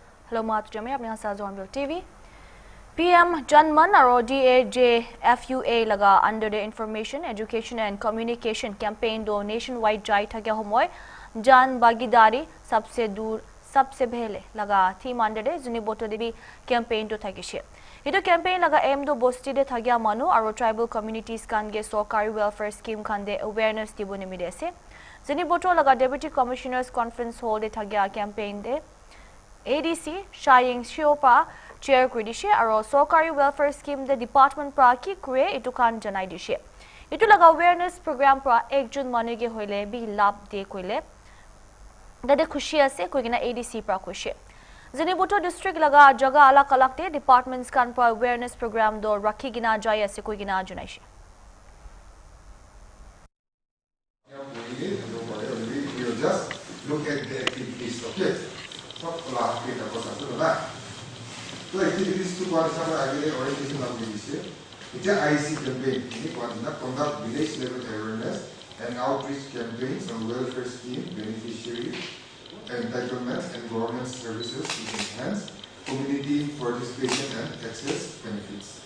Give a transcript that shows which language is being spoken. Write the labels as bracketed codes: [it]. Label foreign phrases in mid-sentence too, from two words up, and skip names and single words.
[en] Hello, Mat Jamie. I'm Nasa Hornbill TV. [nag] PM Janman aro DAJFUA laga [en] under the Information, Education and Communication Campaign [nag] do nationwide jai thagya homoy Jan Bagidari sabse dur sabse bhele laga [en] theme under the [nag] Zuniboto Devi campaign to thagishe. Ito campaign laga aim do bosti de thagya manu aro [en] tribal communities [nag] kan ge Sorkari [en] welfare scheme [nag] kan de awareness tibuni midese. Zuniboto laga Deputy Commissioners Conference Hall de thagya campaign de ADC Shaying Shiopa Chair Kridishe aro Sorkari [en] Welfare Scheme [nag] the Department pra ki kure itu kan janai dishe. Itu laga [en] awareness program [nag] pra 1 June manige hoile bi lab de koile. Dade khushi ase koigina ADC pra khushi. Zuniboto district laga jaga ala kalakte departments kan pra [en] awareness program [nag] do rakhi gina jai ase koigina janaishi. [en] Just look at the activities, okay? So, activities to orientation of the it's an IC campaign. Conduct village level awareness and outreach campaigns on welfare scheme, beneficiary, entitlements and governance services to enhance community participation and access benefits.